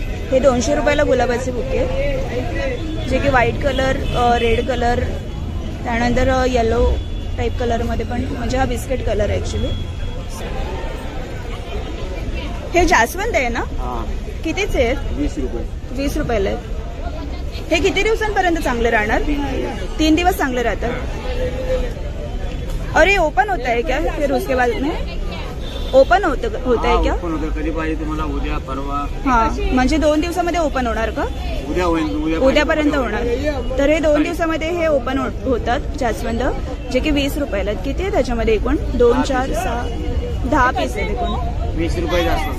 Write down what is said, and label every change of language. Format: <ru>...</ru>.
<mr>हे 200 रुपयाला गुलाबाचे बुके आहेत जे की व्हाईट कलर, रेड कलर, त्यानंतर येलो टाईप कलरमध्ये पण, म्हणजे हा बिस्किट कलर आहे ॲक्च्युली. हे जास्वंद आहे ना? कितीचे आहेत? 20 रुपये. 20 रुपयाला आहेत. हे किती दिवसांपर्यंत चांगले राहणार? 3 दिवस चांगले राहतात.</mr> <hi>और ये ओपन होता है क्या फिर उसके बाद में? ओपन होता है क्या?</hi> <mr>कधी पाहिजे तुम्हाला? उद्या, परवा. हां, म्हणजे 2 दिवसामध्ये ओपन होणार का? उद्या होईल. उद्यापर्यंत होणार. तर हे 2 दिवसामध्ये हे ओपन होतात जास्वंद जे की 20 रुपयाला आहेत. किती आहे त्याच्यामध्ये एकूण? 2, 4, 6, 10 पीस आहे एकूण. 20 रुपये जास्त.</mr>